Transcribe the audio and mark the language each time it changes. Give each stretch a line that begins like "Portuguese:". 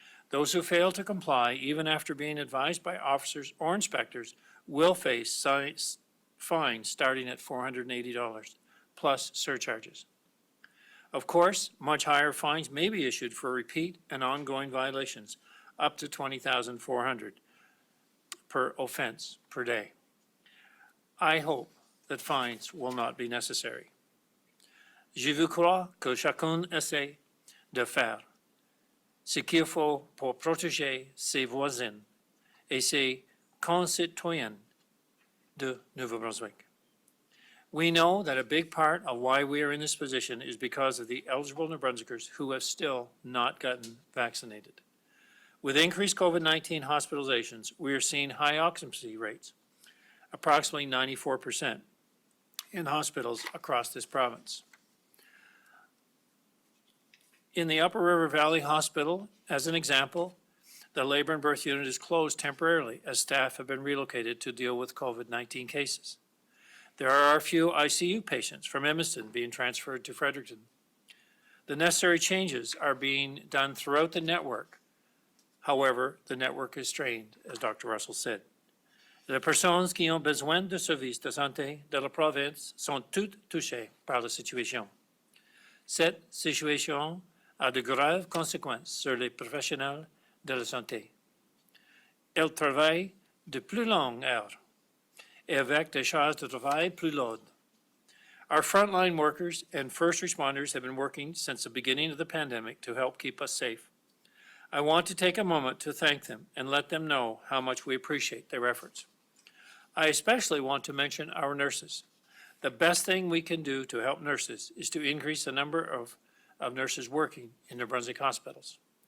English: Those who fail to comply, even after being advised by officers or inspectors, will face fines starting at $480, plus surcharges. Of course, much higher fines may be issued for repeat and ongoing violations, up to $20,400 per offense per day. I hope that fines will not be necessary.
French: Je veux croire que chacun essaie de faire ce qu'il faut pour protéger ses voisins et ses concitoyens de Nouveau-Brunswick.
English: We know that a big part of why we are in this position is because of the eligible New Brunswickers who have still not gotten vaccinated. With increased COVID-19 hospitalizations, we are seeing high occupancy rates, approximately 94%, in hospitals across this province. In the Upper River Valley Hospital, as an example, the labor and birth unit is closed temporarily as staff have been relocated to deal with COVID-19 cases. There are a few ICU patients from Evanston being transferred to Fredericton. The necessary changes are being done throughout the network. However, the network is strained, as Dr. Russell said.
French: Les personnes qui ont besoin de services de santé de la province sont toutes touchées par la situation. Cette situation a de graves conséquences sur les professionnels de la santé. Elles travaillent de plus longues heures et avec des charges de travail plus lourdes.
English: Our frontline workers and first responders have been working since the beginning of the pandemic to help keep us safe. I want to take a moment to thank them and let them know how much we appreciate their efforts. I especially want to mention our nurses. The best thing we can do to help nurses is to increase the number of nurses working in New Brunswick hospitals.